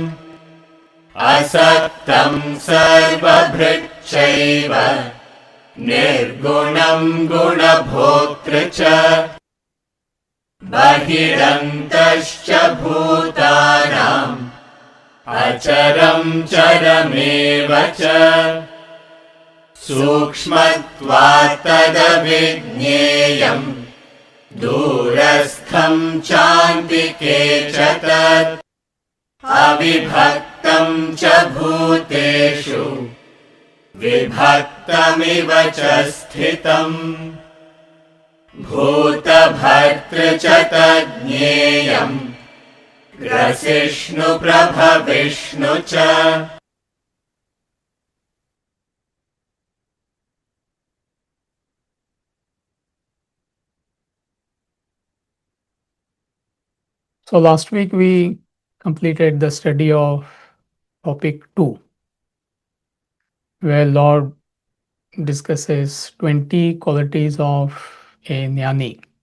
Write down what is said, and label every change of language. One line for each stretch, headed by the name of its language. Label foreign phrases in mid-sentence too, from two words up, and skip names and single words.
Sanskrit: असक्तं सर्वभृच्चैव निर्गुणं गुणभोक्तृ च बहिरन्तश्च भूतानाम् अचरं चरमेव च सूक्ष्मत्वात् तदविज्ञेयं दूरस्थं चान्तिके च तत् अविभक्तं च भूतेषु विभक्तमिव च स्थितम् भूतभर्तृ च तज्ज्ञेयं ग्रसिष्णु प्रभविष्णु च.
English: So last week we completed the study of topic 2, where Lord discusses 20 qualities of a jnani.